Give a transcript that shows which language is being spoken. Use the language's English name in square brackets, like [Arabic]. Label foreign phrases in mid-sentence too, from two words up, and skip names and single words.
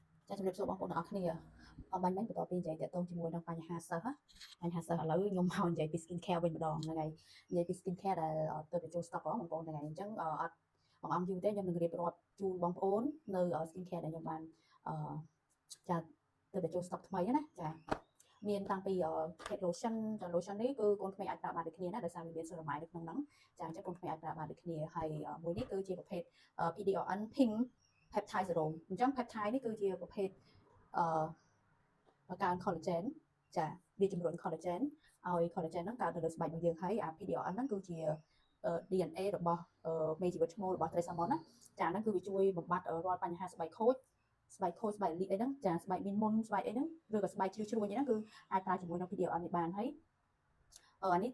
[Khmer] ចាជំរាបសួរបងប្អូនទាំងអស់គ្នាបាញ់បន្តពីនិយាយតទៅជាមួយនឹងបញ្ហាសិស្សបញ្ហាសិស្សឥឡូវខ្ញុំមកនិយាយពី [English] skin care [Khmer] វិញម្ដ ងហ្នឹងហើយនិយាយពី [English] skin care [Khmer] ដែលទៅចូល stock បងប្អូនហ្នឹងហើយអញ្ចឹងអត់បងអំយូរទេខ្ញុំនឹងរៀបរាប់ជូនបងប្អូននៅ [English] skin care [Khmer] ដែលខ្ញុំបានចាទៅចូល stock ថ្មីណាចាមានតាំងពី [English] head lotion [Khmer] ចា lotion នេះគឺកូនក្មេងអាចប្រើបានដូចគ្នាណាដោយសារវាមាន ceramide នៅក្នុងហ្នឹងចាអញ្ចឹងកូនក្មេងអាចប្រើបានដូចគ្នាហើយមួយនេះគឺជាប្រភេទ [English] PDRN pink peptide serum [Khmer] អញ្ចឹង peptide នេះគឺជាប្រភេទ បង្កើន collagen ចាវាជំរុញ collagen ឲ្យ collagen ហ្នឹងកើតទៅលើស្បែករបស់យើងហើយអា PDRN ហ្នឹងគឺជា DNA របស់មេជីវិតឈ្មោលរបស់ [English] Trace Salmon [Khmer] ណាចាហ្នឹងគឺវាជួយបំបត្តិរាល់បញ្ហាស្បែកខូចស្បែកលាកអីហ្នឹងចាស្បែកមានមុនស្បែកអីហ្នឹងឬក៏ស្បែកជ្រុះជ្រួញអីហ្នឹងគឺអាចប្រើជាមួយនឹង PDRN នេះបានហើយអានេះ